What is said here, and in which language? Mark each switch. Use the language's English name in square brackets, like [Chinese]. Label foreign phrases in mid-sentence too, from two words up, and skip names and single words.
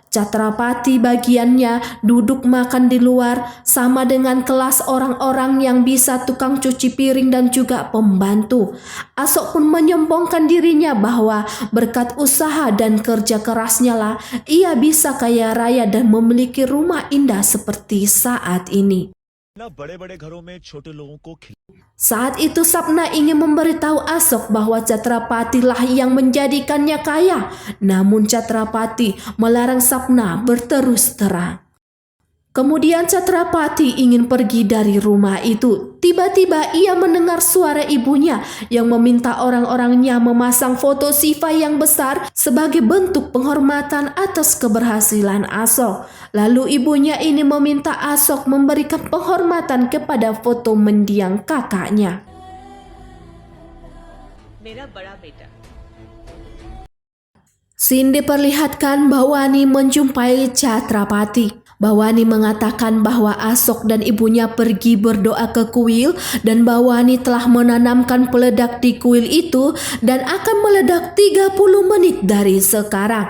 [Indonesian] Chatrapati bagiannya duduk makan di luar sama dengan kelas orang-orang yang bisa tukang cuci piring dan juga pembantu. Asok pun menyombongkan dirinya bahwa berkat usaha dan kerja kerasnya lah ia bisa kaya raya dan memiliki rumah indah seperti saat ini. [Hindi] ना बड़े-बड़े घरों में छोटे लोगों को [Indonesian] Saat itu Sapna ingin memberitahu Asok bahwa Chatrapati lah yang menjadikannya kaya. Namun Chatrapati melarang Sapna berterus terang. Kemudian Chatrapati ingin pergi dari rumah itu. Tiba-tiba ia mendengar suara ibunya yang meminta orang-orangnya memasang foto Siva yang besar sebagai bentuk penghormatan atas keberhasilan Asok. Lalu ibunya ini meminta Asok memberikan penghormatan kepada foto mendiang kakaknya. [Hindi] मेरा बड़ा बेटा [Indonesian] Scene diperlihatkan Bawani menjumpai Chatrapati. Bawani mengatakan bahwa Asok dan ibunya pergi berdoa ke kuil dan Bawani telah menanamkan peledak di kuil itu dan akan meledak 30 menit dari sekarang.